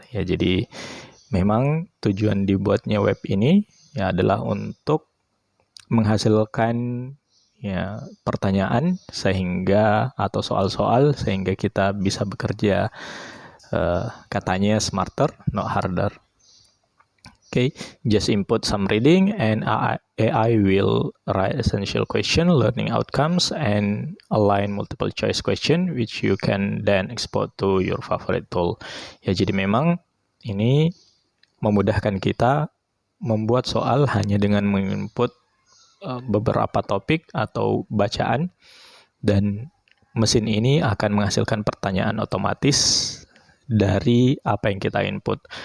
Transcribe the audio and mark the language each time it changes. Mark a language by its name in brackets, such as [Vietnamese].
[Indonesian] Ya, jadi memang tujuan dibuatnya web ini ya adalah untuk menghasilkan ya pertanyaan sehingga atau soal-soal sehingga kita bisa bekerja katanya [English] smarter not harder. Okay, just input some reading and AI will write essential question, learning outcomes, and align multiple choice question which you can then export to your favorite tool. [Indonesian] Ya, jadi memang ini memudahkan kita membuat soal hanya dengan menginput beberapa topik atau bacaan, dan mesin ini akan menghasilkan pertanyaan otomatis dari apa yang kita input.